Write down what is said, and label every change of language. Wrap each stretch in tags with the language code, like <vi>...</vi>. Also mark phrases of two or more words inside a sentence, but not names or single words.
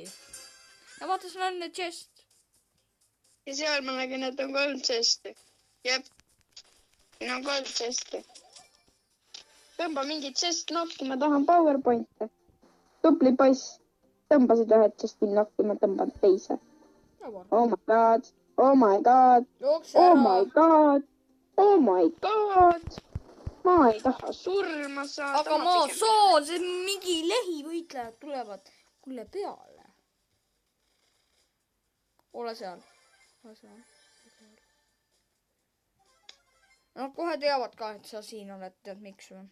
<et>ja vaata, seal on chest. ja seal ma nägin, et on 3 chest'i. jep. siin on 3 chest'i. tõmba mingi chest nokki, ma tahan PowerPointe. tubli poiss. tõmbasid ühe chest'i nokki, ma tõmban teise.</et> <en>Oh my god. Oh my god. Oh my god. Oh my god.</en> <et>ma ei taha surma saada. aga ma saan, see mingi lehivõitlejad tulevad mulle peale. ole seal. Nad kohe teavad ka, et sa siin oled, tead miks või?</et>